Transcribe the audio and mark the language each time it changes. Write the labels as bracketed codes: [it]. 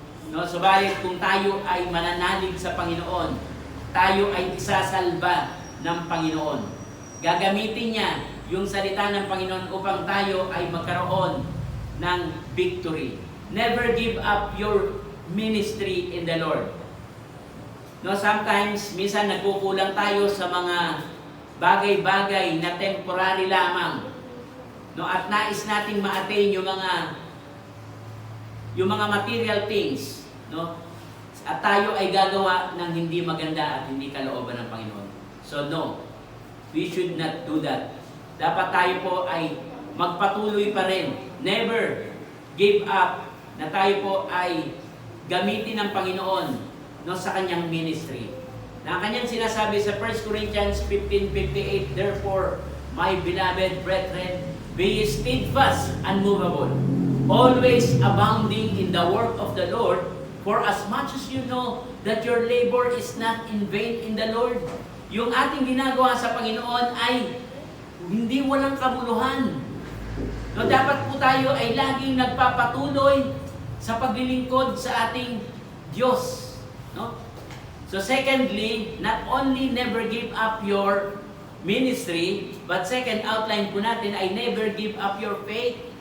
[tl] No, subalit kung tayo ay mananalig sa Panginoon, tayo ay isasalba ng Panginoon. Gagamitin niya yung salita ng Panginoon upang tayo ay magkaroon ng victory. [en] Never give up your ministry in the Lord. [tl] No, sometimes, minsan nagkukulang tayo sa mga bagay-bagay na temporary lamang. No, at nais nating ma-attain yung mga material things, no? At tayo ay gagawa ng hindi maganda at hindi kalooban ng Panginoon. [en] So no, we should not do that. [tl] Dapat tayo po ay magpatuloy pa rin. [en] Never give up [tl] na tayo po ay gamitin ng Panginoon, no, sa kanyang ministry. Na kanyang sinasabi sa [en] 1 Corinthians 15:58, therefore, my beloved brethren, be steadfast, unmovable, always abounding in the work of the Lord, for as much as you know that your labor is not in vain in the Lord. [tl] Yung ating ginagawa sa Panginoon ay hindi walang kabuluhan. No, dapat po tayo ay laging nagpapatuloy sa paglilingkod sa ating Diyos. No? [en] So secondly, not only never give up your ministry, but second outline [tl] po natin ay [en] never give up your faith.